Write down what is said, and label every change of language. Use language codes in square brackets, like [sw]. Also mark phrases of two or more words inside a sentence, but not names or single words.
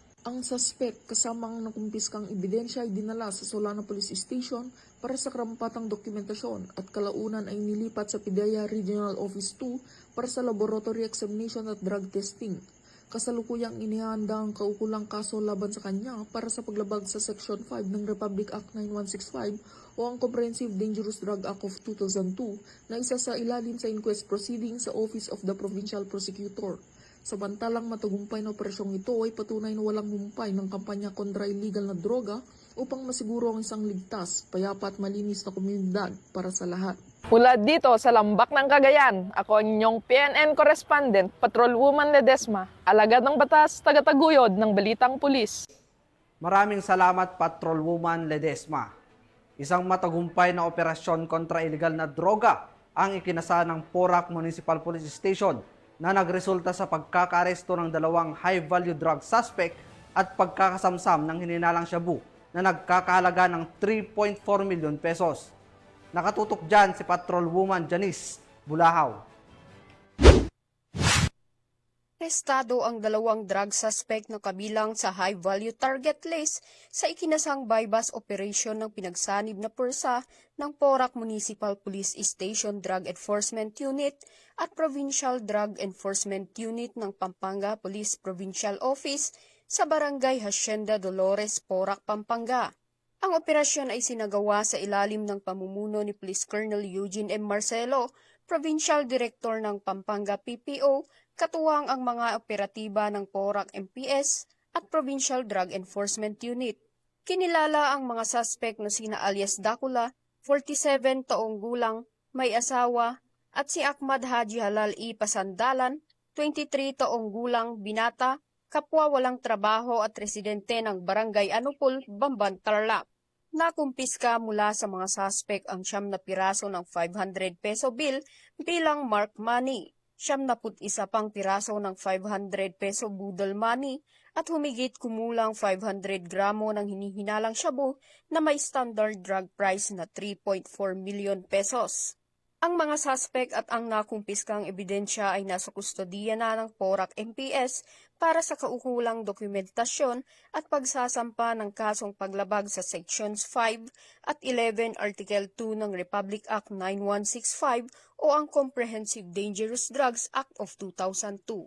[tl] Ang suspect kasama ang nakumpiskang ebidensya ay dinala sa Solana Police Station para sa karampatang dokumentasyon at kalaunan ay nilipat sa PIDEA Regional Office 2 para sa [en] laboratory examination [tl] at [en] drug testing. [tl] Kasalukuyang inihanda ang kaukulang kaso laban sa kanya para sa paglabag sa Section 5 ng Republic Act 9165 o ang Comprehensive Dangerous Drug Act of 2002 na isa sa ilalim sa [en] inquest proceedings [tl] sa Office of the Provincial Prosecutor. Samantalang matagumpay na operasyong ito ay patunay na walang humpay ng kampanya kontra illegal na droga upang masiguro ang isang ligtas, payapa at malinis na komunidad para sa lahat. Mula dito sa Lambak ng Cagayan, ako ang inyong PNN correspondent, Patrolwoman Ledesma, alagad ng batas, tagataguyod ng Balitang Pulis. Maraming salamat, Patrolwoman Ledesma. Isang matagumpay na operasyon kontra illegal na droga ang ikinasa ng Porac Municipal Police Station na nagresulta sa pagkakaaresto ng 2 [en] high-value drug suspect [tl] at pagkakasamsam ng hininalang shabu na nagkakahalaga ng 3.4 milyon pesos. Nakatutok dyan si Patrolwoman Janice Bulahaw. Arestado ang 2 drug suspect na kabilang sa [en] high-value target list [tl] sa ikinasang [en] bypass operation [tl] ng pinagsanib na pwersa ng Porac Municipal Police Station Drug Enforcement Unit at Provincial Drug Enforcement Unit ng Pampanga Police Provincial Office sa Barangay Hacienda Dolores, Porac, Pampanga. Ang operasyon ay sinagawa sa ilalim ng pamumuno ni Police Colonel Eugene M. Marcelo, Provincial Director ng Pampanga PPO, katuwang ang mga operatiba ng Porac MPS at Provincial Drug Enforcement Unit. Kinilala ang mga suspect na sina alias Dakula, 47 taong gulang, may asawa, at si Ahmad Haji Halal I. Pasandalan, 23 taong gulang, binata, kapwa walang trabaho at residente ng Barangay Anupol, Bamban, Tarlac. Nakumpiska mula sa mga suspect ang 9 na piraso ng [en] 500 peso bill [tl] bilang [en] marked money, [tl] 71 pang piraso ng 500 peso budol money at humigit kumulang 500 gramo ng hinihinalang shabu na may [en] standard drug price [tl] na [en] 3.4 million pesos. [tl] Ang mga suspect at ang nakumpiskang ebidensya ay nasa kustodiya na ng Porac MPS para sa kaukulang dokumentasyon at pagsasampa ng kasong paglabag sa Sections 5 at 11 Article 2 ng Republic Act 9165 o ang Comprehensive Dangerous Drugs Act of 2002.